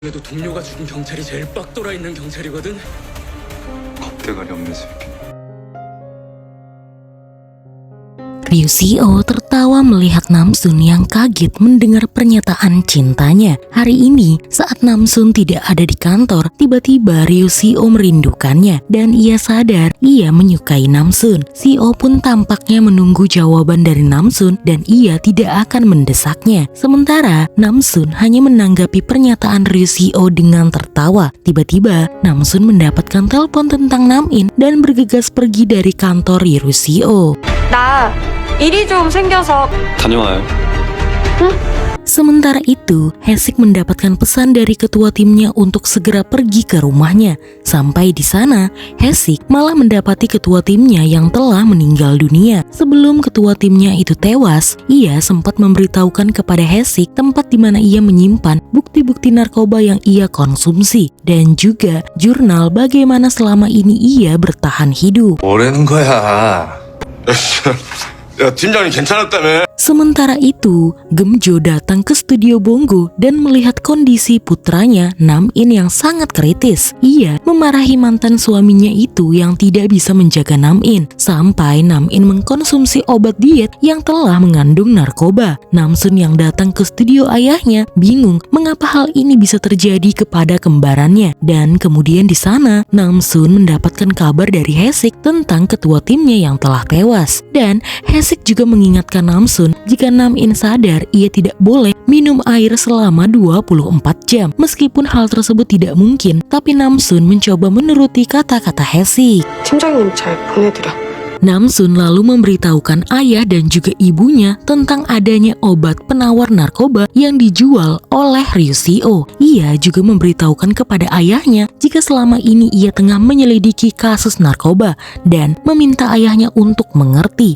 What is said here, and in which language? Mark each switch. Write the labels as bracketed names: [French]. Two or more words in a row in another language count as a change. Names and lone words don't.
[Korean] 그래도 동료가 죽인 경찰이 제일 빡 돌아 있는 경찰이거든. 겁대가리 없는 새끼. [Indonesian] Ryushio tertawa melihat Namsun yang kaget mendengar pernyataan cintanya. Hari ini, saat Namsun tidak ada di kantor, tiba-tiba Ryushio merindukannya dan ia sadar ia menyukai Namsun. Shio pun tampaknya menunggu jawaban dari Namsun dan ia tidak akan mendesaknya. Sementara Namsun hanya menanggapi pernyataan Ryushio dengan tertawa. Tiba-tiba Namsun mendapatkan telepon tentang Nam-in dan bergegas pergi dari kantor Ryushio. [Korean] 나 일이 좀 생겨서 다녀와요. [Indonesian] Sementara itu, Haesik mendapatkan pesan dari ketua timnya untuk segera pergi ke rumahnya. Sampai di sana, Haesik malah mendapati ketua timnya yang telah meninggal dunia. Sebelum ketua timnya itu tewas, ia sempat memberitahukan kepada Haesik tempat di mana ia menyimpan bukti-bukti narkoba yang ia konsumsi dan juga jurnal bagaimana selama ini ia bertahan hidup. [Korean] 뭐라는 거야? 야, 팀장이 괜찮았다며? [Indonesian] Sementara itu, Gemjo datang ke studio Bongo dan melihat kondisi putranya Nam-in yang sangat kritis. Ia memarahi mantan suaminya itu yang tidak bisa menjaga Nam-in, sampai Nam-in mengkonsumsi obat diet yang telah mengandung narkoba. Namsun yang datang ke studio ayahnya bingung mengapa hal ini bisa terjadi kepada kembarannya. Dan kemudian di sana, Namsun mendapatkan kabar dari Haesik tentang ketua timnya yang telah tewas. Dan Haesik juga mengingatkan Namsun jika Nam-in sadar ia tidak boleh minum air selama 24 jam. Meskipun hal tersebut tidak mungkin, tapi Namsun mencoba menuruti kata-kata Haesik. [Korean] 팀장님 잘 보내드려. [Indonesian] Namsun lalu memberitahukan ayah dan juga ibunya tentang adanya obat penawar narkoba yang dijual oleh Ryushio. Ia juga memberitahukan kepada ayahnya jika selama ini ia tengah menyelidiki kasus narkoba dan meminta ayahnya untuk mengerti.